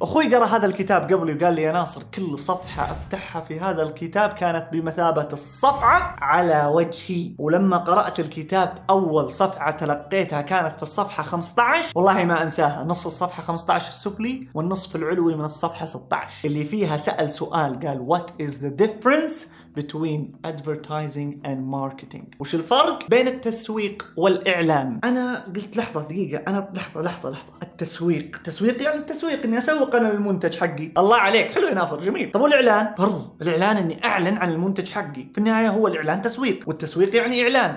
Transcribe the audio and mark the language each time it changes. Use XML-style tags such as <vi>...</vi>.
<ar>أخوي قرأ هذا الكتاب قبلي وقال لي يا ناصر كل صفحة أفتحها في هذا الكتاب كانت بمثابة الصفعة على وجهي، ولما قرأت الكتاب أول صفعة تلقيتها كانت في الصفحة 15، والله ما أنساها، نص الصفحة 15 السفلي والنصف العلوي من الصفحة 16، اللي فيها سأل سؤال قال</ar> <en>What is the difference between advertising and marketing.</en> <ar>وش الفرق بين التسويق والإعلان؟ أنا قلت لحظة دقيقة، أنا لحظة التسويق، تسويق يعني التسويق إني أسوق أنا المنتج حقي. الله عليك، حلو يا نافر، جميل. طب والإعلان؟ برضو الإعلان إني أعلن عن المنتج حقي، في النهاية هو الإعلان تسويق، والتسويق يعني إعلان.</ar>